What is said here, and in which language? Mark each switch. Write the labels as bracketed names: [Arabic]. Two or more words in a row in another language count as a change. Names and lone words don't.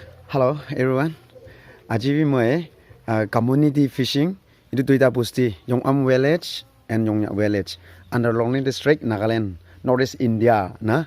[English] Hello everyone. [Naga Pidgin] Aji moi [English] community fishing [Naga Pidgin] itu tuita pusti [English] Yong Am village and Yongnya village under Longling district Nagaland Northeast India [Naga Pidgin] na.